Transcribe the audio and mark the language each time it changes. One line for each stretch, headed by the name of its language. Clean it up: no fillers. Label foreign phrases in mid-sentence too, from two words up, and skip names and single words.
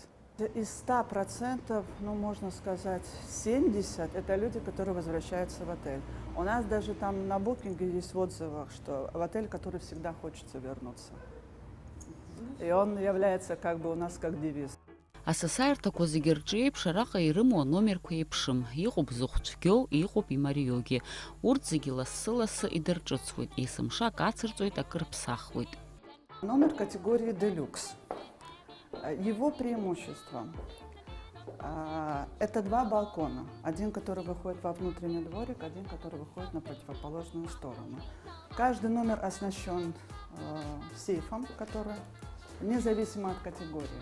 Russian: Из 100%, ну, можно сказать, 70% это люди, которые возвращаются в отель. У нас даже там на букинге есть в отзывах, что в отель, который всегда хочется вернуться. И он является как бы у нас как девиз.
Abkhazian: Асасаирҭақәа зегьы рҿы еиԥш араҟа ирымоу аномерқәа еиԥшым, иҟоуп зыхәцәгьоу, иҟоуп имариоугьы. Урҭ зегьы лассы-лассы идырҿыцуеит, есымша ак ацырҵоит, ак рыԥсахуеит.
Russian: Номер категории «Делюкс». Его преимущество это два балкона. Один, который выходит во внутренний дворик, один, который выходит на противоположную сторону. Каждый номер оснащен сейфом, который независимо от категории.